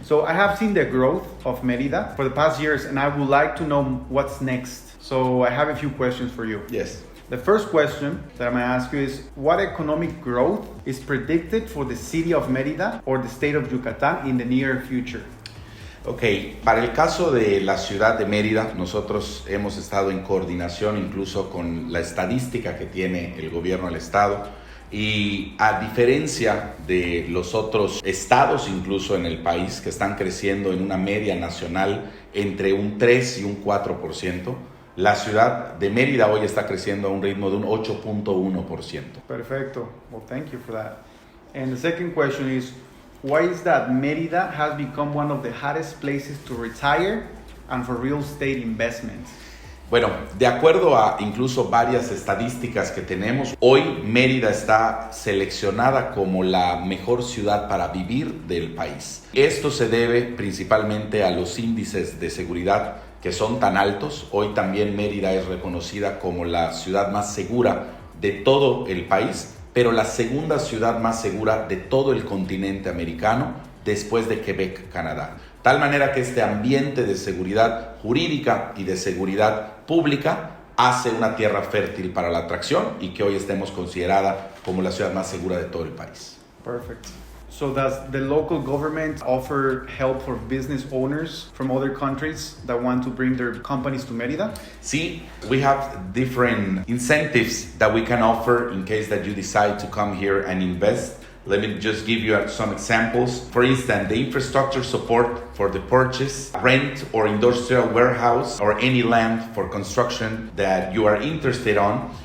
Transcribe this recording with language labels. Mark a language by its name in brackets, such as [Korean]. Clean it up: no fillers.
[English] So I have seen the growth of Merida for the past years and I would like to know what's next. So I have a few questions for you. Yes. The first question that I'm going to ask you is, what economic growth is predicted for the city of Merida or the state of Yucatan in the near future? [Spanish] Ok, para el caso de la ciudad de Mérida, nosotros hemos estado en coordinación incluso con la estadística que tiene el gobierno del estado y a diferencia de los otros estados incluso en el país que están creciendo en una media nacional entre un 3 y un 4%, la ciudad de Mérida hoy está creciendo a un ritmo de un 8.1%. [English] Perfecto. Well, thank you for that. And the second question is, why is that Merida has become one of the hottest places to retire and for real estate investments? [Spanish] Bueno, de acuerdo a incluso varias estadísticas que tenemos, hoy Mérida está seleccionada como la mejor ciudad para vivir del país. Esto se debe principalmente a los índices de seguridad que son tan altos. Hoy también Mérida es reconocida como la ciudad más segura de todo el país, pero la segunda ciudad más segura de todo el continente americano después de Quebec, Canadá. Tal manera que este ambiente de seguridad jurídica y de seguridad pública hace una tierra fértil para la atracción y que hoy estemos considerada como la ciudad más segura de todo el país. [English] Perfect. So does the local government offer help for business owners from other countries that want to bring their companies to Merida? Sí, we have different incentives that we can offer in case that you decide to come here and invest. Let me just give you some examples. For instance, the infrastructure support for the purchase, rent or industrial warehouse or any land for construction that you are interested on.